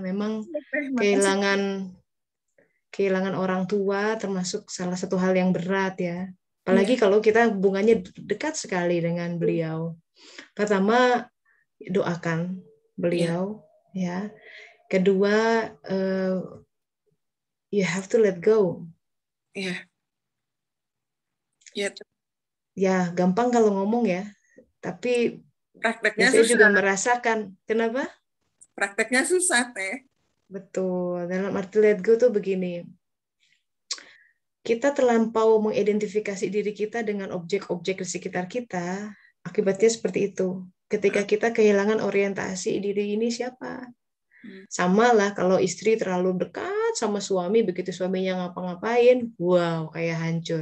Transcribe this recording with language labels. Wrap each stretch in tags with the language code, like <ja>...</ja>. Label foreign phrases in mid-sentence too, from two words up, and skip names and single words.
<id>Memang kehilangan orang tua termasuk salah satu hal yang berat ya. Apalagi kalau kita hubungannya dekat sekali dengan beliau. Pertama, doakan beliau ya. Kedua,</id> <en>you have to let go.</en> <id>Ya, gampang kalau ngomong ya. Tapi prakteknya saya susah. juga merasakan. Kenapa? Prakteknya susah, teh. Betul. Dalam arti</id> <en>let go</en> <id>tuh begini. Kita terlampau mengidentifikasi diri kita dengan objek-objek di sekitar kita, akibatnya seperti itu. Ketika kita kehilangan orientasi diri ini siapa? Sama lah kalau istri terlalu dekat sama suami, begitu suaminya ngapa-ngapain, wow, kayak hancur.</id>